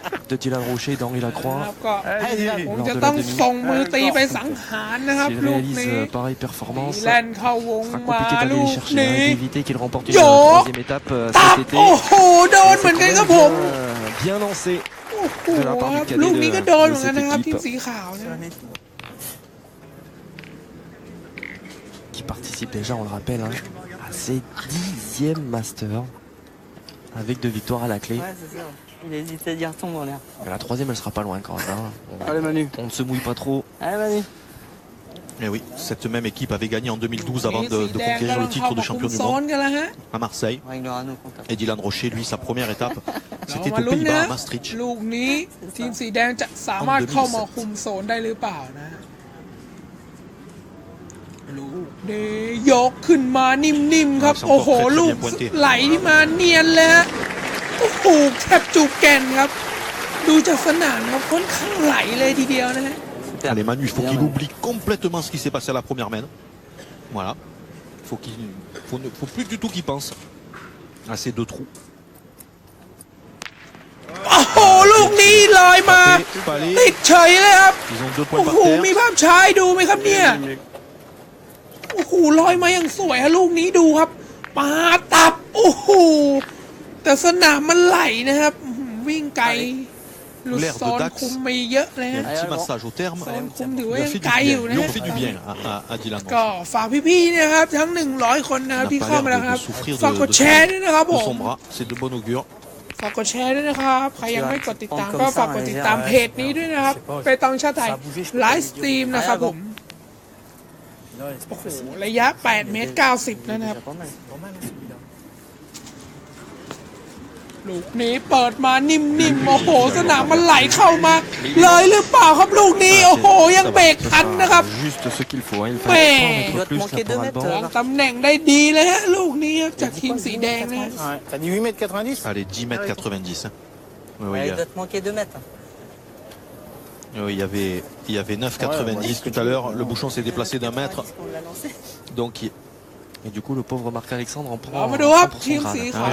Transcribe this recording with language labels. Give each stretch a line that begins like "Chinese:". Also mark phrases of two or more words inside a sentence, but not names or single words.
French: de Dylan Rocher d'Henri
Thai: ค
French: Lacroix.
Thai: รับก็คงจะต้องส่งมือตีไปสังหารนะครับ
French: S'il
Thai: ลูกนี้
French: réalise pareille performance,
Thai: แล่นเข้าวง
French: sera
Thai: มา
French: compliqué
Thai: ลู
French: d'aller les
Thai: ก
French: chercher,
Thai: นี้
French: hein, d'éviter qu'il remporte une Yo troisième étape
Thai: ตับ
French: cet été.
Thai: โอ้โหโดนเหมือนกันครับผม
French: Bien lancé
Thai: โอ้โห
French: de la part
Thai: ค
French: du
Thai: รับ
French: cadet
Thai: ลูกนี้ก็
French: de
Thai: โดนเหมือนกัน
French: cette
Thai: นะครับทีม
French: équipe
Thai: สีขาวนะ
French: qui participe déjà, on le rappelle, hein, à ses 10e Masters avec 2 victoires à la clé. Ouais, c'est ça. Il hésitait à dire tombe en l'air. Mais la troisième, elle sera pas loin quand même. Hein. Allez Manu. On ne se mouille pas trop. Allez, Manu. Et oui, cette même équipe avait gagné en 2012 avant
Thai: สี
French: de
Thai: แดง
French: conquérir
Thai: กำลั
French: le
Thai: งเข้า
French: titre de
Thai: มาคุม
French: champion du
Thai: โซน
French: monde
Thai: กันแล้วฮะ
French: à Marseille. Réglera nos comptes. Et Dylan Rocher, lui, sa première étape,
Thai: เรา
French: c'était
Thai: มา
French: aux
Thai: ลุ้นนะ
French: Pays-Bas, à Maastricht.
Thai: ลูกนี้ทีมสีแดงจะสามารถเข้ามาคุมโซนได้หรือเปล่านะลูกนี้ยกขึ้นมานิ่มๆครับ โอ้โห ลูกไหลมาเนียนเลยฮะโอ้โหแทบจูบแก่นครับ ดูจากสนามครับค่อนข้างไหลเลยทีเดียวนะฮะ
French: Allez Manu, il faut qu'il oublie complètement ce qui s'est passé à la première main. Voilà. Faut plus du tout qu'il pense à ces 2 trous.
Thai: โอ้โห ลูกนี้ลอยมา
French: Palais,
Thai: ติดเฉยเลยครับ
French: ils ont 2
Thai: โอ้
French: points par
Thai: โห มี
French: terre.
Thai: ภาพช้าให้ดูไหมครับเนี่ย โอ้โห ลอยมาอย่างสวยฮะลูกนี้ดูครับปาตับ โอ้โห แต่สนามมันไหลนะครับอื้อหือวิ่งไกลหลุดโซนคุมไปเยอะเลย
French: Il y a
Thai: ฮะ
French: un petit massage au terme.
Thai: โซนคุมถือ
French: Il
Thai: ว่า
French: a
Thai: ยัง
French: fait du
Thai: ไกลอยู่
French: bien.
Thai: นะ
French: Lui,
Thai: ฮะ
French: on fait du bien à Dylan
Thai: ก็
French: Rocher.
Thai: ฝากพี่ๆนะครับ ทั้ง 100 คนนะครับ
French: Il
Thai: ที่
French: n'a
Thai: เข้า
French: pas
Thai: มา
French: l'air
Thai: แล้วครับ
French: de souffrir
Thai: ฝากกดแชร์ด้วยนะครับผ
French: de
Thai: ม
French: son bras. C'est de bon augure.
Thai: ฝากกดแชร์ด้วยนะครับ ใครยังไม่กดติดตามก็ฝากกดติดตามเพจนี้ด้วยนะครับไปตองชาติไทยไลฟ์สตรีมนะครับผม โอ้โห ระยะ 8 เมตร 90 นะครับ ลูกนี้เปิดมานิ่มๆ โอ้โห สนามมันไหลเข้ามา เลยหรือเปล่าครับลูกนี้ โอ้โห ยังเบรกทันนะครับ
French: Juste ce qu'il faut. Hein. Il Mais- fallait prendre un peu plus manquer là pour 2 Alban. mètres.
Thai: วางตำแหน่งได้ดีเลยฮะ ลูกนี้ครับจากทีมสีแดงนะฮะ
French: Ouais. T'as dit 8 mètres 90? Allez, 10 mètres 90. hein. Oui, Ouais, il doit te manquer 2 mètres. oui, il y avait 9,90 tout à l'heure. Le bouchon s'est déplacé d'1 mètre. On l'a lancé. Donc, Et du coup, le pauvre Marc-Alexandre en
Thai: เรา
French: prend,
Thai: มาดูครับ
French: prend pour
Thai: ทีม
French: son
Thai: สี
French: grade.
Thai: ขาว